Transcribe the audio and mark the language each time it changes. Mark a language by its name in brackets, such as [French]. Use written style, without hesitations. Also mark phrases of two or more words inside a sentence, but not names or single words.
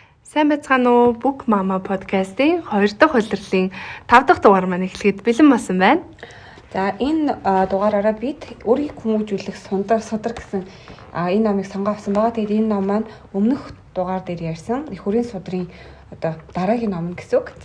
[Mongolian] Сайн байцгаана уу? Book Mama podcast-ийн 2 дахь улирлын 5 дахь дугаар маань эхлэхэд бэлэн болсон байна. За энэ дугаараараа бид өөрийг хүмүүжүүлэх судар гэсэн энэ номыг сонгоо авсан байгаа. Тэгээд энэ ном маань өмнөх дугаар дээр ярьсан их хүрийн судрын одоо дараагийн ном гэсэн үг.